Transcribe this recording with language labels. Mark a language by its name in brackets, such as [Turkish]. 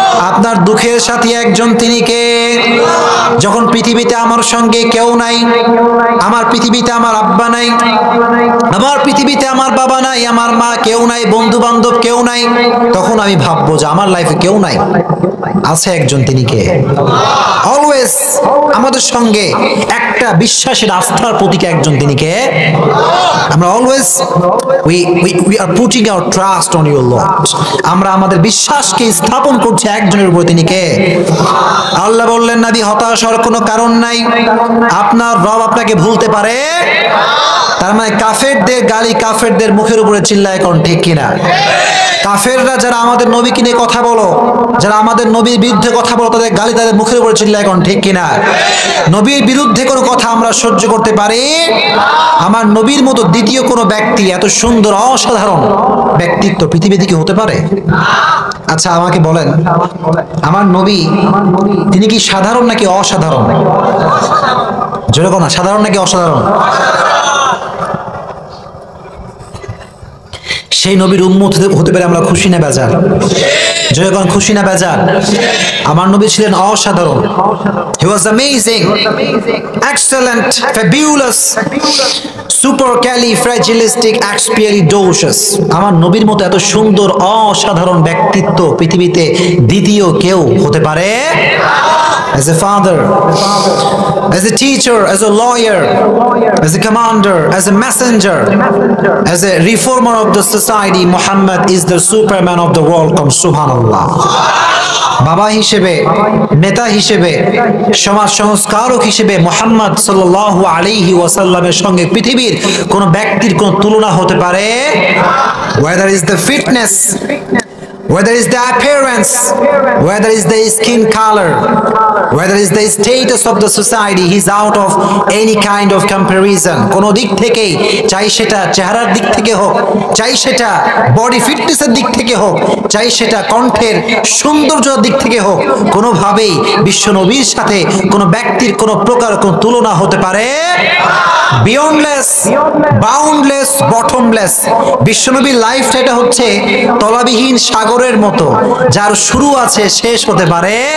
[Bangla] আপনার দুঃখের সাথী একজন, তিনি কে? যখন পৃথিবীতে আমার সঙ্গে কেউ নাই, আমার পৃথিবীতে আমার আব্বা নাই, আমার পৃথিবীতে আমার বাবা নাই, আমার মা কেউ নাই, বন্ধু বান্ধব কেউ নাই, তখন আমি ভাববো যে আমার লাইফে কেউ নাই, আছে একজন, তিনি কে? অলওয়েজ আমাদের সঙ্গে একটা বিশ্বাসের, আস্থার প্রতীক একজন, তিনি কে? আমরা always [English] we are putting our trust on your Lord. [Bangla] আমরা আমাদের বিশ্বাসকে স্থাপন করছি একজনের উপর, তিনি কে? আল্লাহ বললেন, নবী হতাশ হওয়ার কোনো কারণ নাই, আপনার রব আপনাকে ভুলতে পারে। তার মানে কাফেরদের গালি কাফেরদের মুখের উপরে চিল্লায়, এখন ঠিক কিনা? কাফেররা যারা আমাদের নবীকে নিয়ে কথা বলো, যারা আমাদের নবীর বিরুদ্ধে কথা বলো, তাদের গালি তাদের মুখের উপরে চিল্লায়, এখন ঠিক কিনা? নবীর বিরুদ্ধে কোনো কথা আমরা সহ্য করতে পারি? আমার নবীর মতো দ্বিতীয় কোনো ব্যক্তি এত সুন্দর অসাধারণ ব্যক্তিত্ব পৃথিবীতে কি হতে পারে? আচ্ছা আমাকে বলেন, আমার নবী তিনি কি সাধারণ নাকি অসাধারণ? যেরকম না, সাধারণ নাকি অসাধারণ? সেই নবীর উম্মত হতে পেরে আমরা খুশি না বেজার? যখন খুশি না বেজার? আমার নবী ছিলেন অসাধারণ। [English] He was amazing, excellent, fabulous, supercalifragilisticexpialidocious. [Bangla] আমার নবীর মতো এত সুন্দর অসাধারণ ব্যক্তিত্ব পৃথিবীতে দ্বিতীয় কেউ হতে পারে? [English] As a father, as a teacher, as a lawyer, as a commander, as a messenger, as a reformer of the society, Muhammad is the superman of the world. Come subhanallah. [Bangla] বাবা হিসেবে, নেতা হিসেবে, সমাজ সংস্কারক হিসেবে মুহাম্মদ সাল্লাল্লাহু আলাইহি ওয়াসাল্লামের সঙ্গে পৃথিবীর কোন ব্যক্তির কোন তুলনা হতে পারে? [English] Whether is the fitness, whether is the appearance, whether is the skin color, whether is the status of the society, he's out of any kind of comparison. [Bangla] কোন দিক থেকেই, চাই সেটা চেহারার দিক থেকে হোক, চাই সেটা বডি ফিটনেসের দিক থেকে হোক, চাই সেটা কণ্ঠের সৌন্দর্যের দিক থেকে হোক, কোনোভাবেই বিশ্ব নবীর সাথে কোনো ব্যক্তির কোনো প্রকার কোনো তুলনা হতে পারে? [English] Beyondless, boundless, bottomless. [Bangla] বিশ্বনবীর লাইফটা এটা হচ্ছে তলাবিহীন সাগরের মতো, যার শুরু আছে শেষ হতে পারে।